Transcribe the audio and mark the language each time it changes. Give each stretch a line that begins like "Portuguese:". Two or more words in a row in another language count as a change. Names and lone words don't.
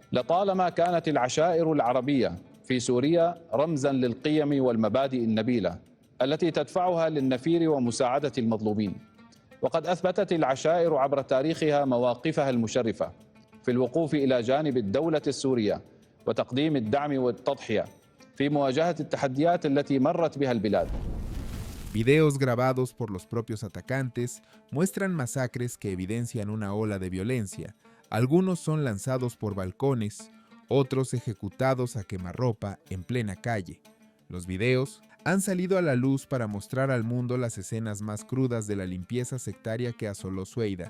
Arabic: لطالما كانت العشائر العربية في سوريا رمزاً للقيم والمبادئ النبيلة التي تدفعها للنفير ومساعدة المظلومين، وقد أثبتت العشائر عبر تاريخها مواقفها المشرفة في الوقوف إلى جانب الدولة السورية وتقديم الدعم والتضحية في مواجهة التحديات التي مرت بها البلاد.
Spanish: Videos grabados por los propios atacantes muestran masacres que evidencian una ola de violencia. Algunos son lanzados por balcones, otros ejecutados a quemarropa en plena calle. Los videos han salido a la luz para mostrar al mundo las escenas más crudas de la limpieza sectaria que asoló Sueida.